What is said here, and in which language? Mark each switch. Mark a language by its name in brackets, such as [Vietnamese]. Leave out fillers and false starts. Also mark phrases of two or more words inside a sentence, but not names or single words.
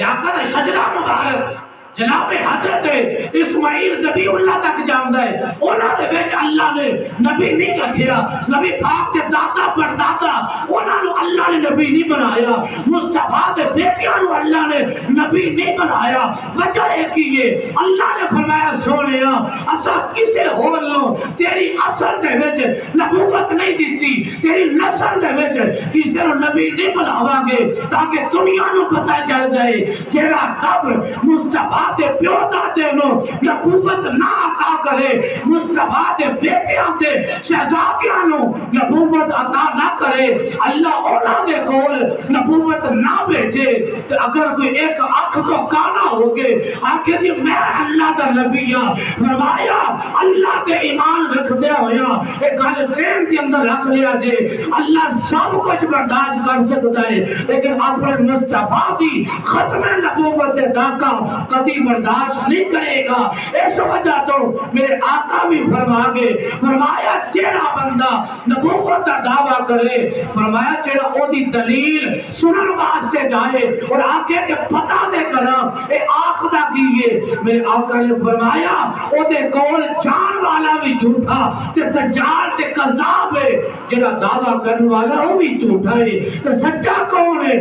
[Punjabi] آقا کا شجرہ مبارک جناب حضرت اسماعیل ذبی اللہ تک جاندا ہے، انہاں دے وچ اللہ نے نبی نہیں رکھیا، نبی پاک کے دادا پردادا انہاں نو اللہ نے نبی نہیں بنایا، مصطفیٰ دے بیٹیاں نو اللہ نے نبی نہیں بنایا، وجہ ایک ہی ہے اللہ نے فرمایا سونیا اسا کسے ہور نو تیری اصل دے وچ نبوت نہیں دتی، تیری نسل دے وچ کسے نو نبی نہیں بناواں گے تاکہ دنیا نو پتہ چل جائے جیڑا رب مصطفیٰ دے پیو دادے نو نبوت نہ عطا کرے، مصطفیٰ دے بیٹیاں تے شہزادیاں نو نبوت عطا نہ کرے، اللہ انہاں دے کول نبوت نہ بھیجے، تے اگر کوئی ایک آنکھ کو کانا ہو گے آنکھیں جی میں اللہ دا نبی ہاں، فرمایا اللہ تے ایمان رکھدے ہویا ایک گل ذہن کے اندر رکھ لیا جے [Urdu] اللہ سب کچھ برداشت کر سکتا ہے، [Punjabi] لیکن اپنے مصطفیٰ دی ختم نبوت دے ڈاکہ کبھی برداشت نہیں کرے گا۔ اس وجہ تو میرے آقا بھی فرما گے، فرمایا جیڑا بندہ نبوت کا دعویٰ کرے، فرمایا جیڑا او دی دلیل سنن واسطے جائے اور آگے کے پتہ دے کرا اے آخدا کیے، میرے آقا نے فرمایا او دے کول جان والا بھی جھوٹا تے دجال تے کذاب ہے، جیڑا دعویٰ کرنے والا وہ بھی جھوٹا ہے، تے سچا کون ہے؟